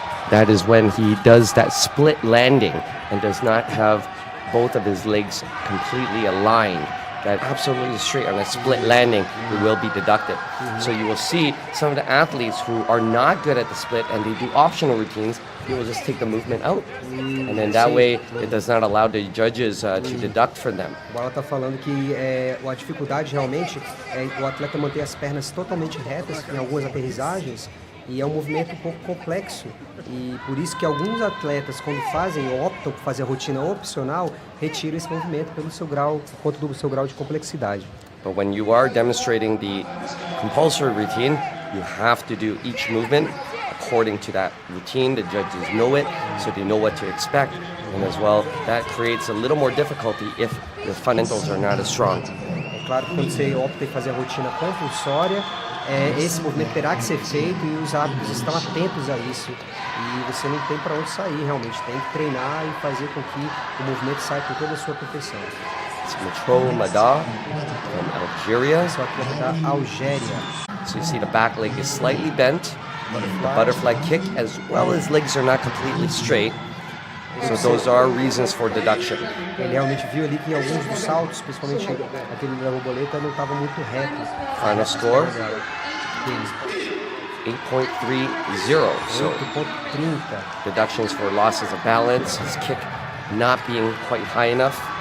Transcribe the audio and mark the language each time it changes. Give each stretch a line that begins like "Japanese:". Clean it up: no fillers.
English: That is when he does that split landing and does not have both of his legs completely aligned. That absolutely straight on a split landing, it will be deducted. So you will see some of the athletes who are not good at the split and they do optional routines, they will just take the movement out. And then that way, it does not allow the judges to deduct from them.
Portuguese: O Alan está falando que a dificuldade realmente é o atleta manter as pernas totalmente retas em algumas aterrissagens. E é um movimento um pouco complexo e por isso que alguns atletas, quando optam por fazer a rotina opcional, retiram esse movimento pelo seu grau, por conta do seu grau de complexidade.
English: But when you are demonstrating the compulsory routine, you have to do each movement according to that routine. The judges know it, so they know what to expect. And as well, that creates a little more difficulty if the fundamentals are not as strong.
Portuguese: É claro que quando você opta em fazer a rotina compulsória, esse movimento terá que ser feito e os árbitros estão atentos a isso. E você não tem para onde sair realmente, tem que treinar e fazer com que o movimento saia com toda a sua perfeição.
English: Macho Mada from Algeria.
Portuguese: Esse é o atleta da Algéria.
English: So you see the back leg is slightly bent. The butterfly kick, as well as legs are not completely straight. So those are reasons for deduction.
Portuguese: Ele realmente viu ali que alguns dos saltos, principalmente aquele da borboleta, não estava muito reto.
English: Final score, 8.30. So deductions for losses of balance, his kick not being quite high enough.